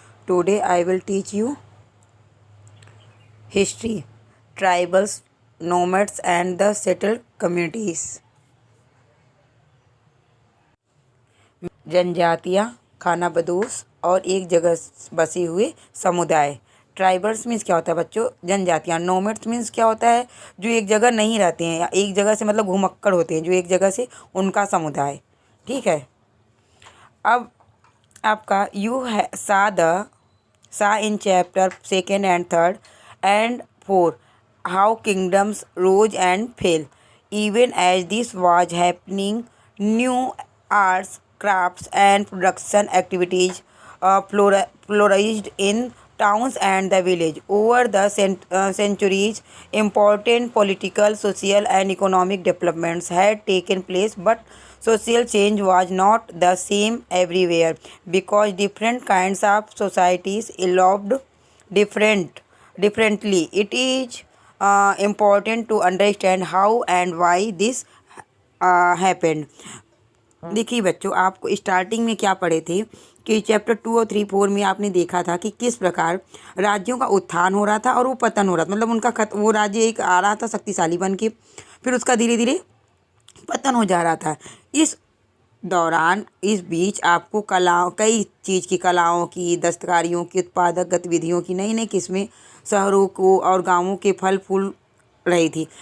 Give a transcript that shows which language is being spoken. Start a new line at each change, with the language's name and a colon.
English: Today I will teach you history, tribals, nomads and the settled communities.
Hindi: जनजातियाँ, खानाबदोश और एक जगह बसे हुए समुदाय। ट्राइबल्स मीन्स क्या होता है बच्चों? जनजातियाँ। नोमैड्स मीन्स क्या होता है? जो एक जगह नहीं रहते हैं या एक जगह से मतलब घुमक्कड़ होते हैं, जो एक जगह से, उनका समुदाय। ठीक है। अब आपका यू है सा in
English: Chapter 2 and 3 and 4 how kingdoms rose and fell. Even as this was happening, new arts, crafts and production activities flourished in towns and the village. Over the centuries, important political, social and economic developments had taken place, but social change was not the same everywhere because different kinds of societies evolved differently. It is important to understand how and why this happened.
Hindi: देखिए बच्चों, आपको starting में क्या पढ़े थे कि chapter 2 और 3, 4 में आपने देखा था कि किस प्रकार राज्यों का उत्थान हो रहा था और वो पतन हो रहा था। मतलब उनका वो राज्य एक आ रहा था शक्तिशाली बन के, फिर उसका धीरे धीरे पतन हो जा रहा था। इस दौरान, इस बीच आपको कलाओं, कई चीज़ की कलाओं की, दस्तकारियों की, उत्पादक गतिविधियों की नई नई किस्में शहरों को और गाँवों के फल फूल रही थी।